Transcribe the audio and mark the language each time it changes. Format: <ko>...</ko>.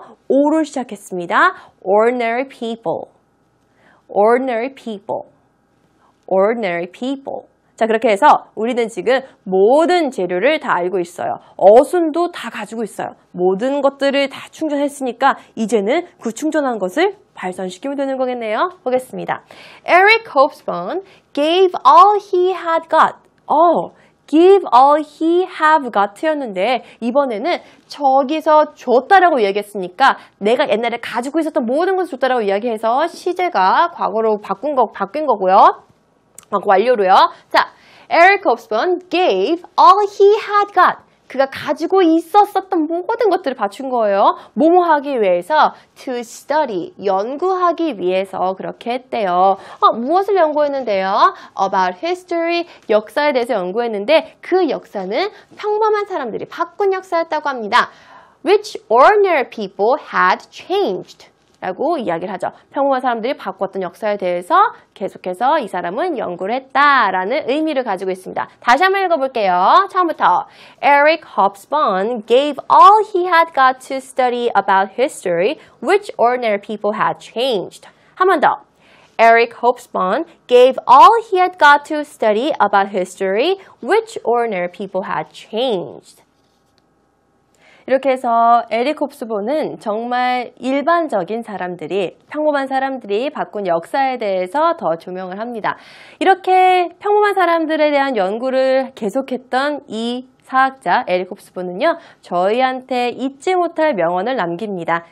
<ko>O로 시작했습니다.</ko> <en>Ordinary people. Ordinary people. Ordinary people.</en> <ko>자, 그렇게 해서 우리는 지금 모든 재료를 다 알고 있어요. 어순도 다 가지고 있어요. 모든 것들을 다 충전했으니까 이제는 그 충전한 것을 발전시키면 되는 거겠네요. 보겠습니다.</ko> <en>Eric Hobsbawm gave all he had got. give all he have got</en> <ko>였는데 이번에는 저기서 줬다라고 이야기했으니까 내가 옛날에 가지고 있었던 모든 것을 줬다라고 이야기해서 시제가 과거로 바뀐 거고요. 완료로요.</ko> <en>자, Eric Hobsbawm gave all he had got.</en> <ko>그가 가지고 있었던 모든 것들을 바친 거예요. 뭐뭐 하기 위해서</ko> <en>to study,</en> <ko>연구하기 위해서 그렇게 했대요. 무엇을 연구했는데요?</ko> <en>About history,</en> <ko>역사에 대해서 연구했는데 그 역사는 평범한 사람들이 바꾼 역사였다고 합니다.</ko> <en>Which ordinary people had changed.</en> <ko>라고 이야기를 하죠. 평범한 사람들이 바꿨던 역사에 대해서 계속해서 이 사람은 연구를 했다라는 의미를 가지고 있습니다. 다시 한번 읽어볼게요. 처음부터</ko> <en>Eric Hobsbawm gave all he had got to study about history, which ordinary people had changed.</en> <ko>한 번 더.</ko> <en>Eric Hobsbawm gave all he had got to study about history, which ordinary people had changed.</en> <ko>이렇게 해서 에릭 홉스본은 정말 일반적인 사람들이, 평범한 사람들이 바꾼 역사에 대해서 더 조명을 합니다. 이렇게 평범한 사람들에 대한 연구를 계속했던 이 사학자 에릭 홉스본은요, 저희한테 잊지 못할 명언을 남깁니다.</ko>